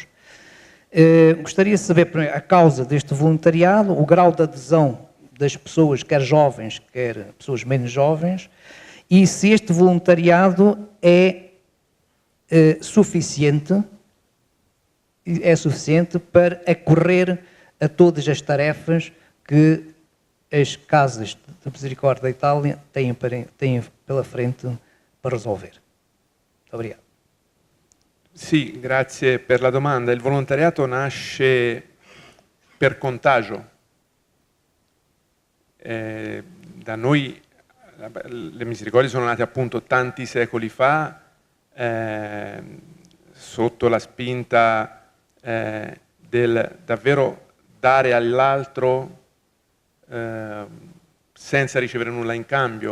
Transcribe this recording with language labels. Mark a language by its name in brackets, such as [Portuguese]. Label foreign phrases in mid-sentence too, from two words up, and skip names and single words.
[Portuguese] Gostaria de saber a causa deste voluntariado, o grau de adesão das pessoas, quer jovens, quer pessoas menos jovens, e se este voluntariado é suficiente para acorrer a todas as tarefas que as casas de misericórdia da Itália têm pela frente para resolver. Muito obrigado. [Italian] Sì, grazie per la domanda. Il volontariato nasce per contagio. Da noi le misericordie sono nate appunto tanti secoli fa, sotto la spinta del davvero dare all'altro senza ricevere nulla in cambio.